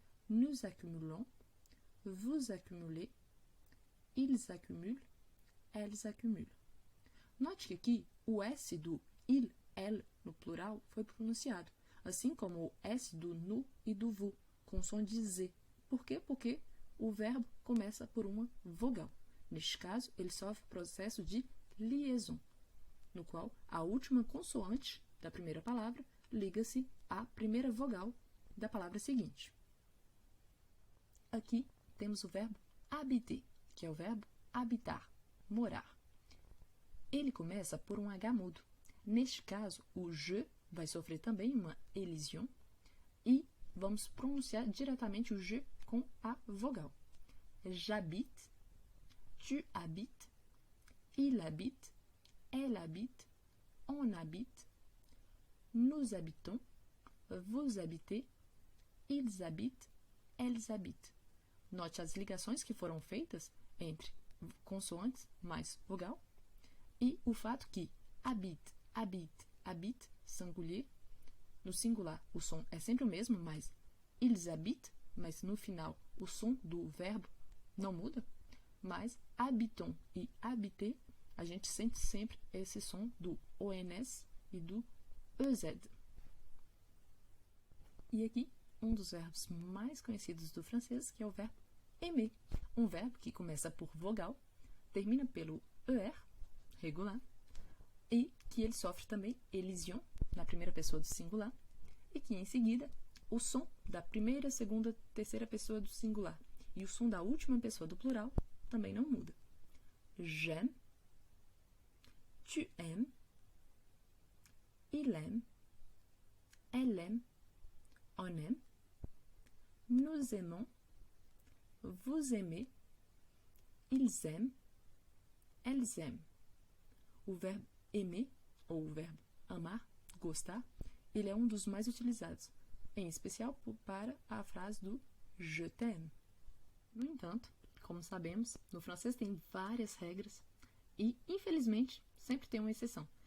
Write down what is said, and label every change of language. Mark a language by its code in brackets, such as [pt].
[fr] Nous accumulons, vous accumulez, ils accumulent, elles accumulent. [pt] Note que aqui o S do il, elle no plural foi pronunciado, assim como o S do nu e do vous, com som de Z. Por quê? Porque o verbo começa por uma vogal. Neste caso, ele sofre o processo de liaison, no qual a última consoante da primeira palavra liga-se à primeira vogal da palavra seguinte. Aqui temos o verbo habiter, que é o verbo habitar, morar. Ele começa por um H mudo. Neste caso, o je vai sofrer também uma elision e vamos pronunciar diretamente o je com a vogal. [fr] J'habite, tu habites, il habite, elle habite, on habite, nous habitons, vous habitez, ils habitent, elles habitent. [pt] Note as ligações que foram feitas entre consoantes mais vogal e o fato que habite, habite, habite, singulier, no singular o som é sempre o mesmo, mas ils habitent, mas no final o som do verbo não muda, mas habiton e habiter, a gente sente sempre esse som do ONS e do EZ. E aqui, um dos verbos mais conhecidos do francês, que é o verbo aimer, um verbo que começa por vogal, termina pelo ER, regular, e que ele sofre também elision, na primeira pessoa do singular, e que em seguida o som da primeira, segunda, terceira pessoa do singular e o som da última pessoa do plural também não muda. [fr] J'aime, tu aimes, il aime, elle aime, on aime, nous aimons, vous aimez, ils aiment, elles aiment. [pt] O verbo aimer, ou o verbo amar, gostar, ele é um dos mais utilizados, em especial para a frase do [fr] je t'aime. [pt] No entanto, como sabemos, no francês tem várias regras e, infelizmente, sempre tem uma exceção.